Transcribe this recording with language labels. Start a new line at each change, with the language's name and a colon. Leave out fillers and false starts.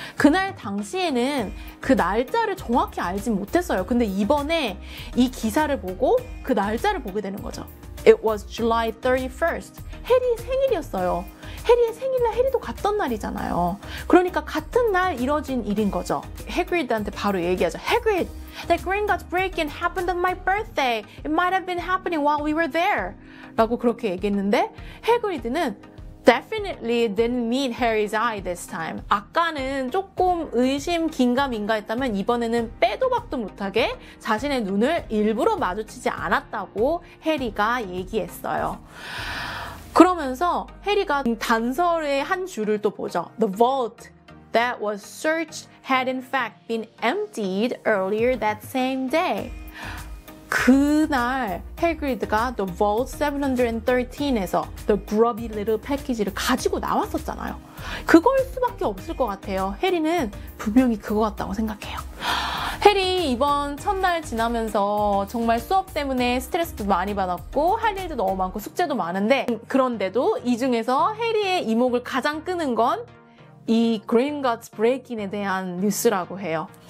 Korean: 그날 당시에는 그 날짜를 정확히 알지 못했어요. 근데 이번에 이 기사를 보고 그 날짜를 보게 되는 거죠.
English: It was July 31st.
Korean: 해리 생일이었어요. 해리의 생일날 해리도 갔던 날이잖아요. 그러니까 같은 날 이뤄진 일인 거죠. 해그리드한테 바로 얘기하죠.
English: Hagrid, that Gringotts break-in happened on my birthday. It might have been happening while we were there.
Korean: 라고 그렇게 얘기했는데 해그리드는
English: definitely didn't meet Harry's eye this time.
Korean: 아까는 조금 의심 긴가민가 했다면 이번에는 빼도 박도 못하게 자신의 눈을 일부러 마주치지 않았다고 해리가 얘기했어요. 그러면서 해리가 단서의 한 줄을 또 보죠.
English: The vault that was searched had in fact been emptied earlier that same day.
Korean: 그날 해그리드가 The Vault 713에서 The Grubby Little Package를 가지고 나왔었잖아요. 그걸 수밖에 없을 것 같아요. 해리는 분명히 그거 같다고 생각해요. 해리 이번 첫날 지나면서 정말 수업 때문에 스트레스도 많이 받았고 할 일도 너무 많고 숙제도 많은데 그런데도 이 중에서 해리의 이목을 가장 끄는 건 이 Gringotts Break-in에 대한 뉴스라고 해요.